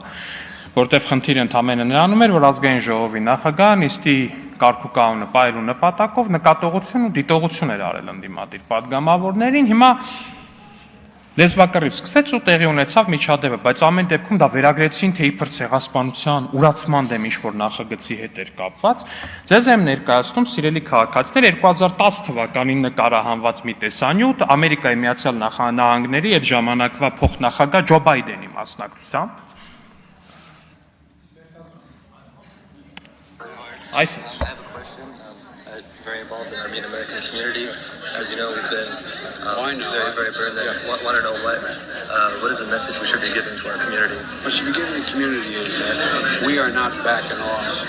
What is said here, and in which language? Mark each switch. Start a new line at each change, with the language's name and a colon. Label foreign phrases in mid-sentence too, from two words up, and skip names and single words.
Armenian: որտեղ խնդիրը ընդամենը նրանում էր, որ ազգային ժողովի նախագահը նիստի կարգուկանոնը պահելու նպատակով նկատողություն ու դիտողություն էր արել ընդդիմադիր պատգամավորներին, հիմա լեզվակռիվ սկսեց ու տեղի ունեցավ միջադեպը, բայց ամեն դեպքում դա վերագրեցին, թե իբր ցեղասպանության, ուրացման դեմ ինչ-որ նախագծի հետ էր կապված։ Ձեզ եմ ներկայացնում, սիրելի քաղաքացիներ, 2010 թվականին նկարահանված մի տեսանյութ Ամերիկայի Միացյալ Նահանգների այդ ժամանակվա փոխնախագահ Ջո Բայդենի մասնակցությամբ։
English: I have a question. Very involved in the Armenian American community. As you know, we've been very burned there. Want to know what is the message we should be giving to our community? What should be given to the community is that we are not backing off.